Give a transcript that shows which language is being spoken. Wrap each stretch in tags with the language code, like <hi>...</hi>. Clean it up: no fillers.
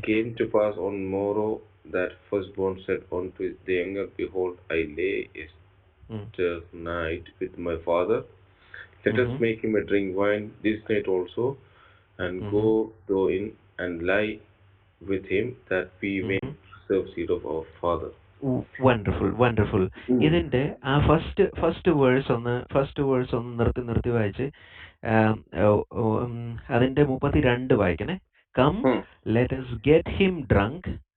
<en>came to pass on morrow that firstborn said unto the younger, Behold, I lay Mm. yester night with my father. Let us Mm-hmm. make him a drink wine this night also, and Mm-hmm. go thou in and lie with him, that we may Mm-hmm. preserve seed of our father. Wonderful wonderful.</en> <ml>ഇതിന്റെ ആ first verse ഒന്ന് നിർത്തി വായിച്ച്. ആം, ഓ, ഓ, അതിന്റെ 32 വായിക്കണേ. Come ഉം.</ml> <en>Let us get him drunk.</en>